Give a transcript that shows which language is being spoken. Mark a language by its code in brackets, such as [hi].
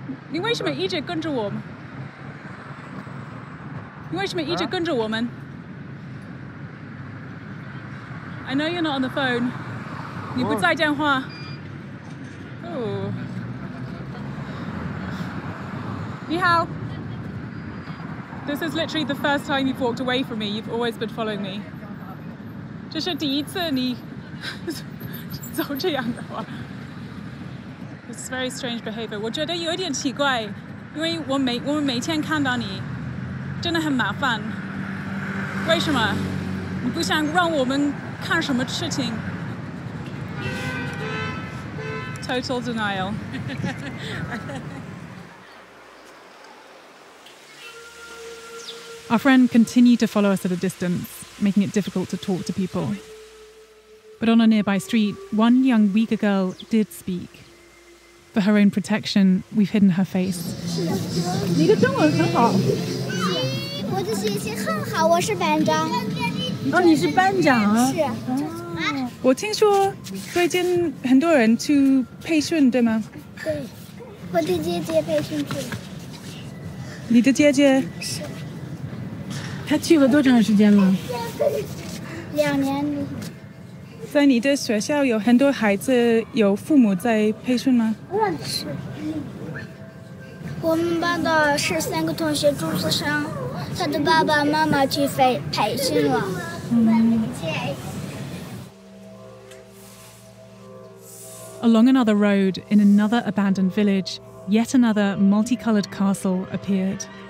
[zh] 你为什么一直跟着我们？你为什么一直跟着我们？ [en] I know you're not on the phone. [zh] 你不在电话。Oh. 你好。 [en] This is literally the first time you've walked away from me. You've always been following me. [zh] 这是第一次你走这样的话。 [en] This is very strange behavior. [zh] 我觉得有点奇怪，因为我们每天看到你，真的很麻烦。为什么？你不想让我们看什么事情 ？ [en] Total denial. Our friend continued to follow us at a distance, making it difficult to talk to people. But on a nearby street, one young Uighur girl did speak. For her own protection, we've hidden her face. [zh] 你的中文很好。我的学习很好，我是班长。哦，你是班长啊？是。我听说最近很多人去培训，对吗？对，我的姐姐培训去。你的姐姐？是。她去了多长时间了？2年。在你的学校有很多孩子有父母在培训吗？是。我们班的13个同学住宿生，他的爸爸妈妈去培训了。 [en] Along another road, in another abandoned village, yet another multicolored castle appeared.